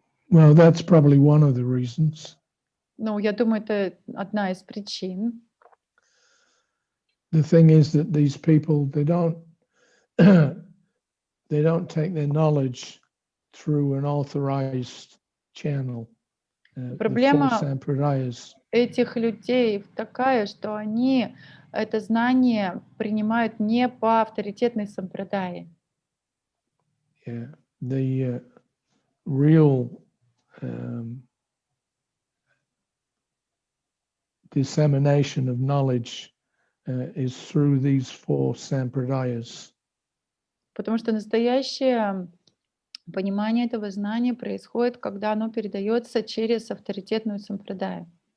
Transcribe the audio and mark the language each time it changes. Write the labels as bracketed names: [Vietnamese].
[English] Well, that's probably one of the reasons. [Russian] Ну, я думаю, это одна из причин. [English] The thing is that these people, they don't take their knowledge through an authorized channel. The four [Russian] Проблема [English] sampradayas. [Russian] этих людей такая, что они это знание принимают не по авторитетной сампрадае. [English] Yeah, the real dissemination of knowledge is through these four sampradayas. [Russian] Потому что настоящее понимание этого знания происходит, когда оно передается через авторитетную сампрадаю.